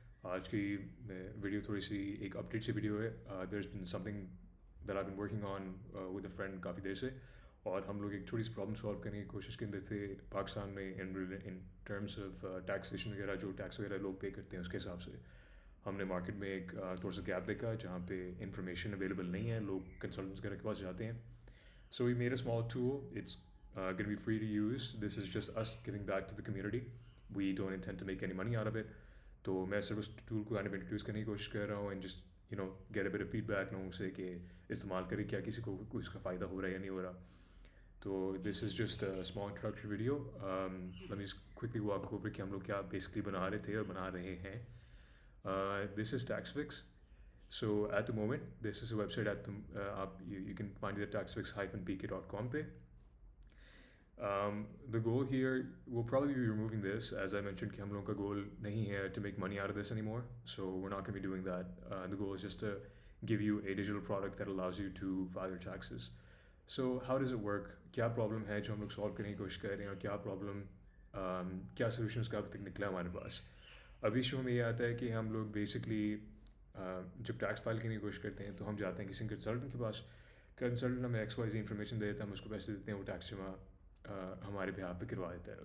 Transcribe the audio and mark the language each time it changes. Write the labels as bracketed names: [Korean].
[Urdu] آج کی ویڈیو تھوڑی سی ایک اپڈیٹ سی ویڈیو ہے. [English] there is been something that I been working on with a friend [Urdu] کافی دیر سے, اور ہم لوگ ایک تھوڑی سی پرابلم سالو کرنے کی کوشش کے اندر تھے پاکستان میں ان ٹرمس آف ٹیکسیشن وغیرہ, جو ٹیکس وغیرہ لوگ پے کرتے ہیں اس کے حساب سے. ہم نے مارکیٹ میں ایک تھوڑا سا گیپ دیکھا جہاں پہ انفارمیشن اویلیبل نہیں ہے, لوگ کنسلٹنٹس وغیرہ کے پاس جاتے ہیں. [English] So we made a small tool. It's going to be free to use. This is just us giving back to the community. We don't intend to make any money out of it. [Urdu] تو میں صرف اس tool کو introduce کرنے کی کوشش کر رہا ہوں, [English] and just get a bit of feedback [Urdu] لوگوں سے کہ استعمال کرے کیا کسی کو کوئی اس کا فائدہ ہو رہا ہے یا نہیں ہو رہا. تو [English] This is just a small introductory video. Let me just quickly walk over [Urdu] کہ ہم لوگ کیا بیسکلی بنا رہے تھے اور بنا رہے ہیں. [English] This is Taxfix. So at the moment, this is a website you can find it at taxfix-pk.com pay. The goal here will probably be removing this, as I mentioned, [Urdu] کہ ہم لوگوں کا [English] goal [Urdu] نہیں ہے [English] to make money out of this anymore. So we're not going to be doing that. The goal is just to give you a digital product that allows you to file your taxes. So how does it work? [Urdu] کیا problem ہے جو ہم لوگ solve کرنے کی کوشش کر رہے ہیں, اور کیا problem, کیا solution اس کا اب تک نکلا ہمارے پاس. ابھی شو میں یہ آتا ہے کہ ہم لوگ بیسکلی جب ٹیکس فائل کرنے کی کوشش کرتے ہیں تو ہم جاتے ہیں کسی کنسلٹنٹ کے پاس. کنسلٹنٹ ہمیں ایکس وائی زی انفارمیشن دے دیتا ہے, ہم اس کو پیسے دیتے ہیں, وہ ٹیکس جمع ہمارے بہاف پہ کروا دیتا ہے.